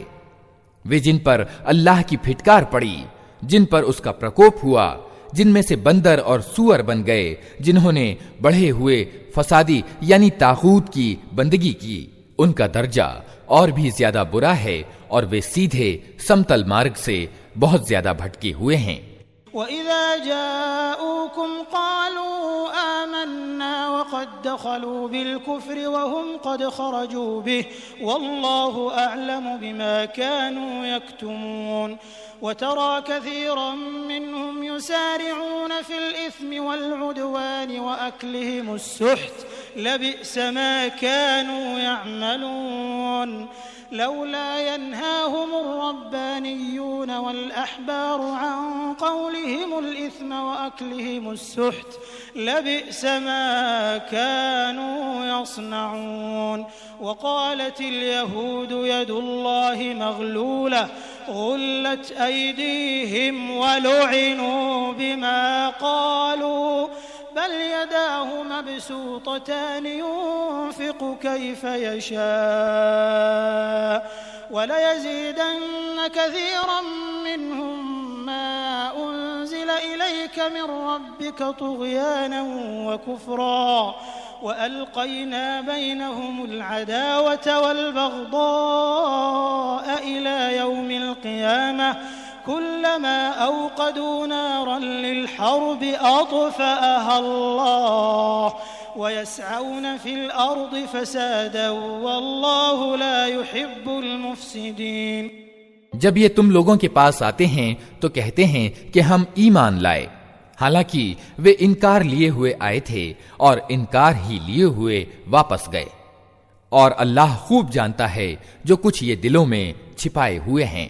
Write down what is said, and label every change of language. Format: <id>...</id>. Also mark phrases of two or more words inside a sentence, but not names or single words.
<hi>वे जिन पर अल्लाह की फिटकार पड़ी, जिन पर उसका प्रकोप हुआ, जिनमें से बंदर और सूअर बन गए, जिन्होंने बढ़े हुए फसादी यानी तागूत की बंदगी की, उनका दर्जा और भी ज्यादा बुरा है और वे सीधे समतल मार्ग से बहुत ज्यादा भटके हुए हैं।</hi> <ar>وإذا جاءوكم قالوا آمنا وقد دخلوا بالكفر وهم قد خرجوا به والله أعلم بما كانوا يكتمون وترى كثيرا منهم يسارعون في الإثم والعدوان وأكلهم السحت لبئس ما كانوا يعملون لولا ينهاهم الربانيون والأحبار عن قولهم الإثم وأكلهم السحت لبئس ما كانوا يصنعون وقالت اليهود يد الله مغلولة غلت أيديهم ولعنوا بما قالوا بل يداه مبسوطتان ينفق كيف يشاء وليزيدن كثيرا منهم ما أنزل إليك من ربك طغيانا وكفرا وألقينا بينهم العداوة والبغضاء إلى يوم القيامة كلما أوقدوا نارا للحرب أطفأها الله ويسعون في الأرض فسادا والله لا يحب المفسدين.</ar> <hi>जब ये तुम लोगों के पास आते हैं तो कहते हैं कि हम ईमान लाए, हालांकि वे इनकार लिए हुए आए थे और इनकार ही लिए हुए वापस गए। और अल्लाह खूब जानता है जो कुछ ये दिलों में छिपाए हुए हैं।</hi>